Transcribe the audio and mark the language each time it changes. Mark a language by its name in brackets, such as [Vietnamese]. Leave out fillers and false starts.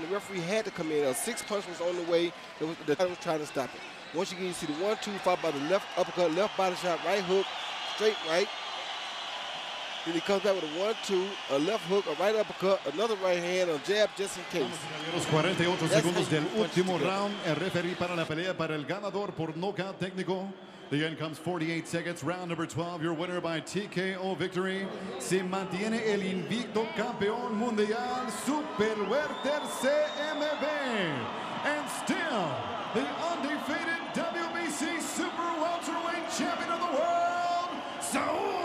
[English] The referee had to come in. A 6 punch was on the way. The guy was trying to stop it. Once again, you see the 1-2 followed by the left uppercut, left body shot, right hook, straight right. Then he comes back with a 1-2, a left hook, a right uppercut, another right hand, a jab just in case. [Spanish] Los 48 segundos del último round. El referee para la pelea para el ganador por nocaut técnico. [English] The end comes 48 seconds. Round number 12. Your winner by TKO victory. [Spanish] Se mantiene el invicto campeón mundial super welter CMB. [English] And still the undefeated WBC super welterweight champion of the world, Saul.